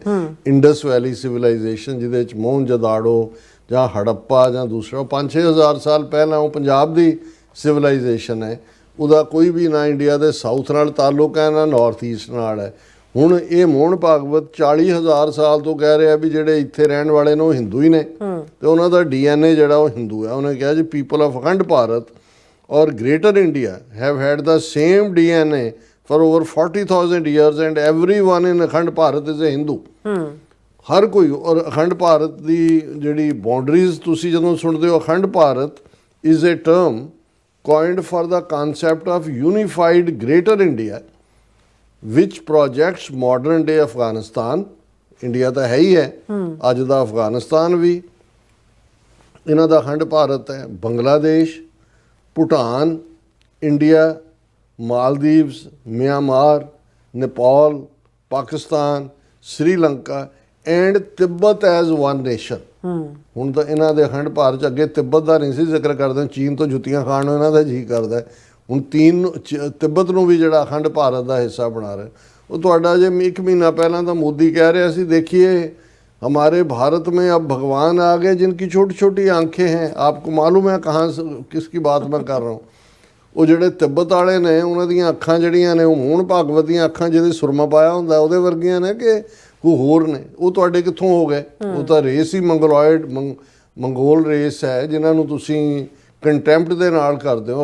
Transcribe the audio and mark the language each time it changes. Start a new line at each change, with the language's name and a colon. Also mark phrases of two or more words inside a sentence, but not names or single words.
Punjabi: ਇੰਡਸ ਵੈਲੀ ਸਿਵਲਾਈਜੇਸ਼ਨ, ਜਿਹਦੇ 'ਚ ਮੋਹਨਜੋਦਾੜੋ ਜਾਂ ਹੜੱਪਾ ਜਾਂ ਦੂਸਰਾ, 5-6 ਹਜ਼ਾਰ ਸਾਲ ਪਹਿਲਾਂ ਉਹ ਪੰਜਾਬ ਦੀ ਸਿਵਲਾਈਜੇਸ਼ਨ ਹੈ। ਉਹਦਾ ਕੋਈ ਵੀ ਨਾ ਇੰਡੀਆ ਦੇ ਸਾਊਥ ਨਾਲ ਤਾਲੁਕ ਹੈ, ਨਾ ਨਾਰਥ ਈਸਟ ਨਾਲ ਹੈ। ਹੁਣ ਇਹ ਮੋਹਨ ਭਾਗਵਤ 40,000 ਸਾਲ ਤੋਂ ਕਹਿ ਰਿਹਾ ਵੀ ਜਿਹੜੇ ਇੱਥੇ ਰਹਿਣ ਵਾਲੇ ਨੇ ਉਹ ਹਿੰਦੂ ਹੀ ਨੇ, ਤੇ ਉਹਨਾਂ ਦਾ DNA ਜਿਹੜਾ ਉਹ ਹਿੰਦੂ ਹੈ। ਉਹਨੇ ਕਿਹਾ ਜੀ
English: people of ਅਖੰਡ ਭਾਰਤ or Greater India have had the same DNA for over 40,000 years and everyone in ਅਖੰਡ ਭਾਰਤ is a Hindu.
Punjabi: ਹਰ ਕੋਈ, ਔਰ ਅਖੰਡ ਭਾਰਤ ਦੀ ਜਿਹੜੀ ਬਾਉਂਡਰੀਜ਼ ਤੁਸੀਂ ਜਦੋਂ ਸੁਣਦੇ ਹੋ,
English: ਅਖੰਡ ਭਾਰਤ is a term coined for the concept of unified greater India which projects modern day Afghanistan.
Punjabi: ਇੰਡੀਆ ਤਾਂ ਹੈ ਹੀ ਹੈ, ਅੱਜ ਦਾ ਅਫਗਾਨਿਸਤਾਨ ਵੀ ਇਹਨਾਂ ਦਾ ਅਖੰਡ ਭਾਰਤ ਹੈ, ਬੰਗਲਾਦੇਸ਼, ਭੂਟਾਨ, ਇੰਡੀਆ, ਮਾਲਦੀਵਸ, ਮਿਆਂਮਾਰ, ਨੇਪਾਲ, ਪਾਕਿਸਤਾਨ, ਸ੍ਰੀਲੰਕਾ
English: and Tibet as one nation.
Punjabi: ਹੁਣ ਤਾਂ ਇਹਨਾਂ ਦੇ ਅਖੰਡ ਭਾਰਤ 'ਚ, ਅੱਗੇ ਤਿੱਬਤ ਦਾ ਨਹੀਂ ਸੀ ਜ਼ਿਕਰ ਕਰਦੇ, ਚੀਨ ਤੋਂ ਜੁੱਤੀਆਂ ਖਾਣ ਨੂੰ ਇਹਨਾਂ ਦਾ ਜੀ ਕਰਦਾ, ਹੁਣ ਤਿੱਬਤ ਨੂੰ ਵੀ ਜਿਹੜਾ ਅਖੰਡ ਭਾਰਤ ਦਾ ਹਿੱਸਾ ਬਣਾ ਰਿਹਾ। ਉਹ ਤੁਹਾਡਾ ਜੇ 1 ਮਹੀਨਾ ਪਹਿਲਾਂ ਤਾਂ ਮੋਦੀ ਕਹਿ ਰਿਹਾ ਸੀ,
Hindi: ਦੇਖिए हमारे भारत में अब भगवान आ गए जिनकी छोटी छोटी आंखें हैं, आपको मालूम है कहाँ किसकी बात मैं कर रहा हूँ।
Punjabi: ਉਹ ਜਿਹੜੇ ਤਿੱਬਤ ਵਾਲੇ ਨੇ ਉਹਨਾਂ ਦੀਆਂ ਅੱਖਾਂ ਜਿਹੜੀਆਂ ਨੇ ਉਹ ਮੋਹਨ ਭਾਗਵਤ ਦੀਆਂ ਅੱਖਾਂ ਜਿਹਦੇ ਸੁਰਮਾ ਪਾਇਆ ਹੁੰਦਾ ਉਹਦੇ ਵਰਗੀਆਂ ਨੇ ਕਿ ਕੋਈ ਹੋਰ ਨੇ। ਉਹ ਤੁਹਾਡੇ ਕਿੱਥੋਂ ਹੋ ਗਏ? ਉਹ ਤਾਂ ਰੇਸ ਹੀ ਮੰਗੋਲ ਰੇਸ ਹੈ ਜਿਨ੍ਹਾਂ ਨੂੰ ਤੁਸੀਂ ਕੰਟੈਂਪਟ ਦੇ ਨਾਲ ਕਰਦੇ ਹੋ।